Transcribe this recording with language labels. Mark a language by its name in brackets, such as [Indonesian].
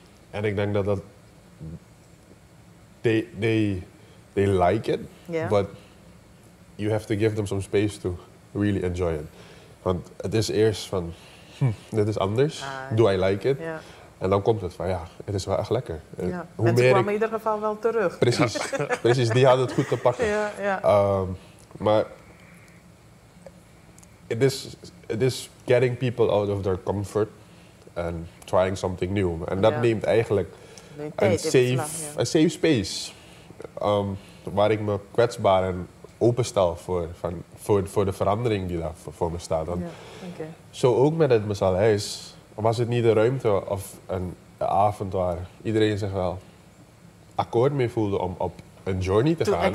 [Dutch] En ik denk dat [English] they like it, but you have to give them some space to really enjoy it. [Dutch] Want het is eerst van, dit is anders, [English] do I like it? [Dutch] Ja. En dan komt het van, ja, het is wel echt lekker. Ja. Mensen kwamen in ieder geval wel terug. Precies, die hadden het goed te pakken. Maar [English] it is getting people out of their comfort and trying something new. [Dutch] En dat neemt eigenlijk een [English] safe space. [Dutch] Waar ik me kwetsbaar en openstel voor de verandering die daar voor me staat. Zo ook met het Masalais was het niet de ruimte of een avond waar iedereen zich wel akkoord mee voelde om op een journey te gaan.